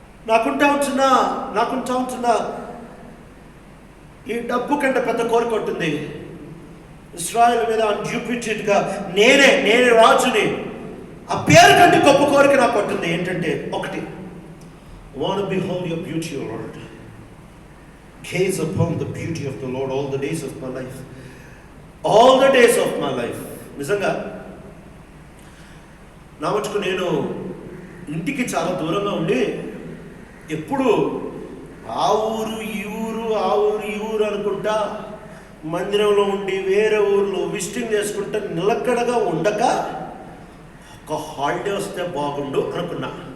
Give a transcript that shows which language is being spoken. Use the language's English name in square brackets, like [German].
[Telugu] నాకుంటా ఉంటున్నా ఈ డబ్బు కంటే పెద్ద కోరిక ఉంటుంది. ఇశ్రాయేలు మీద అన్‌డ్యూప్లికేట్గా నేనే రాజుని, ఆ పేరు కంటే గొప్ప కోరిక నాకు ఉంటుంది. ఏంటంటే, ఒకటి, [English] want to behold your beauty, O Lord. Gaze upon the beauty of the Lord all the days of my life. All the days of my life. [Telugu] నిజంగా నా మటుకు నేను ఇంటికి చాలా దూరంగా ఉండి ఎప్పుడు ఆ ఊరు ఈ ఊరు అనుకుంటా మందిరంలో ఉండి వేరే ఊర్లో విజిటింగ్ చేసుకుంటా నిలకడగా ఉండక ఒక హాలిడే వస్తే బాగుండు అనుకున్నా.